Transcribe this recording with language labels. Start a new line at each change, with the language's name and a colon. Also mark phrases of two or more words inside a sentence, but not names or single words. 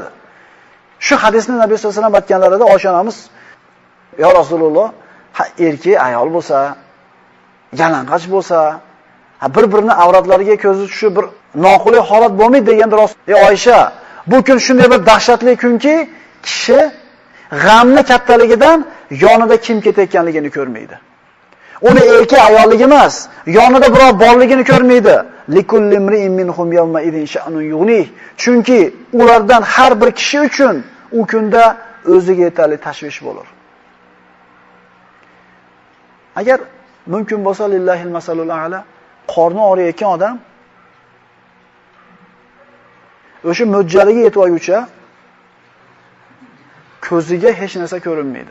Uzbek: Shu hadisni Nabiy
Arabic: صلى الله عليه وسلم
Uzbek: aytganlarida Oysha onamiz,
Arabic: "يا رسول الله,
Uzbek: erkak, ayol bo'lsa, yalang'och bo'lsa, bir-birini avratlariga ko'zi tushib bir noqulay holat bo'lmaydi" deganda Rasul, "Ey Oysha, bu kun shunday bir dahshatli kunki, kishi g'amni kattaligidan yonida kim ketayotganligini ko'rmaydi. Uni erkak ayolligi emas, yonida birov borligini ko'rmaydi.
Arabic: لكل امرئ منهم يومئذ شأن يغنيه.
Uzbek: Chunki ulardan har bir kishi uchun u kunda o'ziga yetarli tashvish bo'lar." Agar mumkin bo'lsa,
Arabic: لله المثل الأعلى,
Uzbek: qorni og'riyotgan odam o'sha mo'ljaliga yetib olguncha ko'ziga hech narsa ko'rinmaydi.